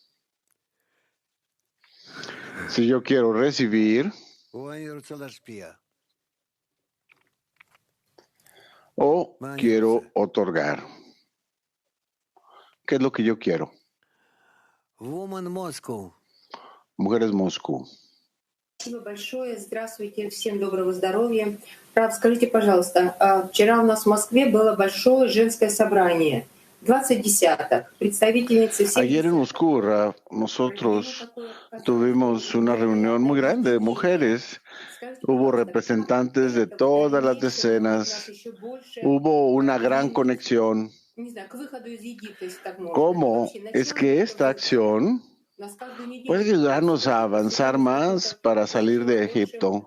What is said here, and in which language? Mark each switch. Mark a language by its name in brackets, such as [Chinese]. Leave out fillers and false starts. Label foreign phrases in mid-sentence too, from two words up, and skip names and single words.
[Spanish] Si yo quiero recibir o quiero otorgar. ¿Qué es lo que yo quiero? Mujeres Moscú. [Russian] Спасибо большое. Здравствуйте, всем доброго здоровья. Рав, скажите, пожалуйста, вчера у нас в Москве было большое женское собрание, 20 десяток, представительницы всех... [Spanish] Ayer en Moscú, Raf, nosotros tuvimos una reunión muy grande de mujeres. Hubo representantes de todas las decenas. Hubo una gran conexión. ¿Cómo es que esta acción puede ayudarnos a avanzar más para salir de Egipto?